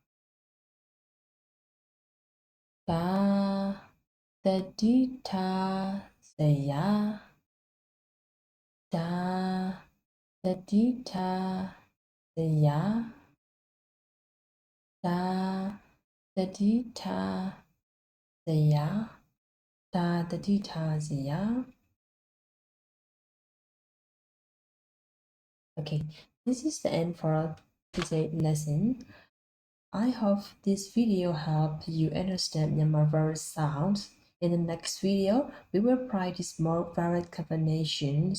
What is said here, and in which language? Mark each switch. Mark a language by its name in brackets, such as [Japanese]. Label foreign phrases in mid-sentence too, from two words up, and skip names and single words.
[Burmese] ကာတတိထားစရာဒါတတိထားစရာဒါတတိထားစရာဒါတတိထားစရာ [English] Okay, this is the end for today's lesson. I hope this video helped you understand Myanmar vowel sounds. In the next video, we will practice more vowel combinations.